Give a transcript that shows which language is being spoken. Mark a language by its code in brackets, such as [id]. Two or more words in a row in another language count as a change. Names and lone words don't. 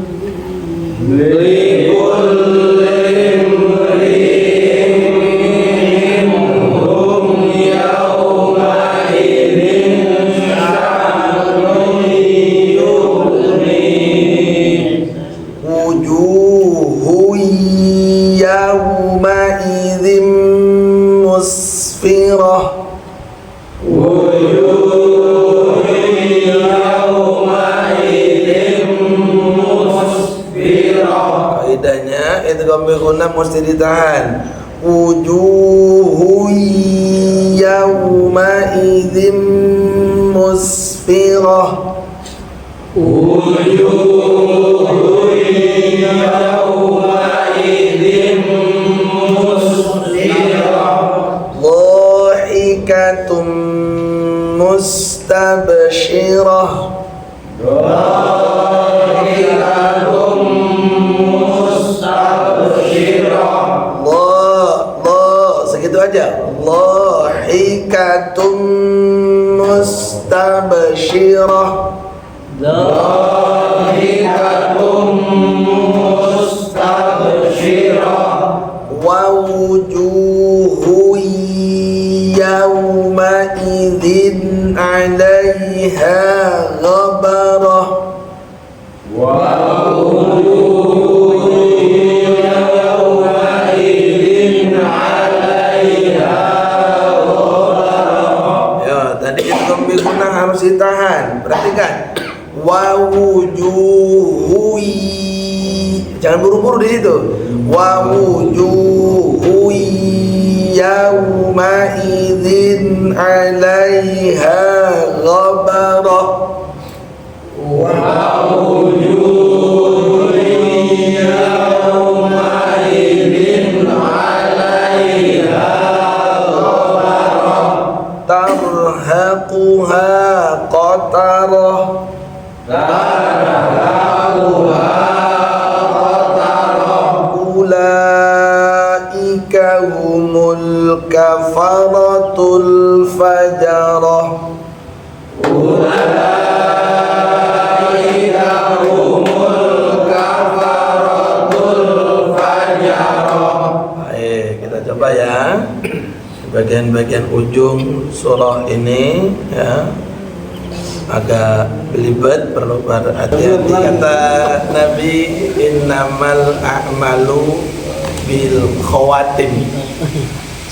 [ar] لكل امرئ منهم يومئذ شأن يغنيه. وجوه يومئذ مسفرة. وجوه يومئذ مسفرة. [id] Kaidahnya [ar] إدغام بغنة [id] mesti ditahan. [ar] وجوه يومئذ مسفرة. وجوه يومئذ مسفرة. ضاحكة مستبشرة. ضاحكة مستبشرة. [id] Segitu aja. [ar] ضاحكة مستبشرة. ضاحكة مستبشرة. ووجوه يومئذ عليها غبرة. ووجوه يومئذ عليها غبرة. [id] Ya, tadi itu guna harus ditahan. Perhatikan. [ar] ووجوه, [id] jangan buru-buru di situ. [ar] ووجوه يومئذ عليها غبرة. ووجوه يومئذ عليها غبرة. ترهقها قترة. ترهقها قترة. أولئك هم الكفرة الفجرة. أولئك هم الكفرة الفجرة. [id] Baik, kita coba ya. Bagian-bagian ujung surah ini ya agak belibet, perlu berhati-hati. Kata Nabi, [ar] إنما الأعمال بالخواتيم.